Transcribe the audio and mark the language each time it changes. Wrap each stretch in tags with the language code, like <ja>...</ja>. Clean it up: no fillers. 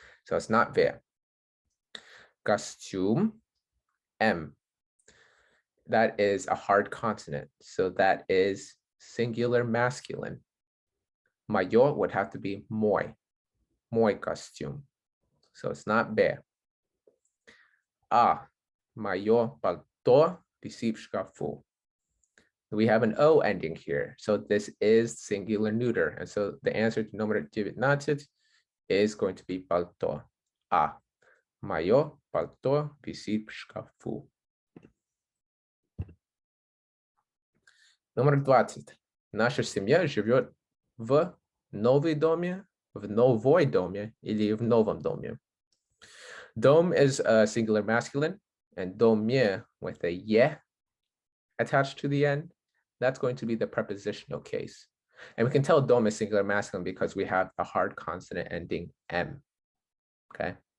<en>So it's not ve. Костюм, m. That is a hard consonant. So that is singular masculine. Мое would have to be</en> <ru>мой костюм.</ru> <en>So it's not be.</en> <ru>Мое пальто висит в шкафу.</ru> <en>We have an O ending here. So this is singular neuter. And so the answer to номер 19 is going to be пальто.</en> <ru>Мое пальто висит в шкафу. Номер 20. Наша семья живет в новом доме, или в новом доме.</ru> <en>Dome is a singular masculine, and doме with a ye attached to the end, that's going to be the prepositional case. And we can tell dom is singular masculine because we have a hard consonant ending M, okay?</en>